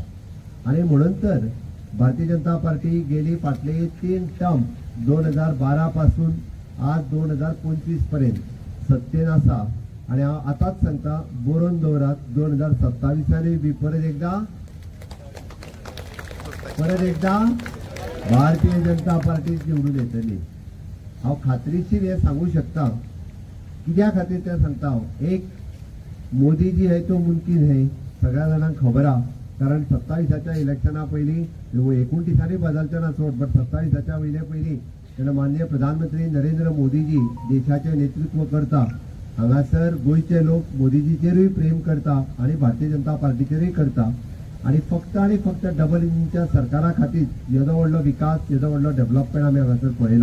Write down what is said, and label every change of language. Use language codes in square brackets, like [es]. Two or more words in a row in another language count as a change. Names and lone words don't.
[kok] आणि म्हणून तर भारतीय जनता पार्टी गेली फाटली 3 टर्म 2012 पासून आज 2025 पर्यंत सत्तेन आसा आणि आताच सांगता बरोवन दवरात 2027 बी परत एकदा भारतीय जनता पार्टी निवडून येतली। हांव खात्रीशीर हे सांगू शकता, कित्या खातीर ते सांगता हांव। एक, [hi] मोदीजी है तो मुमकीन है [kok] सगळ्या जाणांक खबर आहा, कारण 27च्या इलेक्शना पयलीं 29 बदलचे ना सोड, बट 27च्या वयले पयलीं तेन्ना माननीय प्रधानमंत्री नरेंद्र मोदीजी देशाचे नेतृत्व करता, हांगासर गोंयचे लोक मोदीजीचेरूय प्रेम करता आणि भारतीय जनता पार्टीचेरूय करता आणि फक्त डबल इंजिनच्या सरकारा खातीर येदो व्हडलो विकास येदो व्हडलो डेव्हलपमेंट आमी हांगासर पळयला।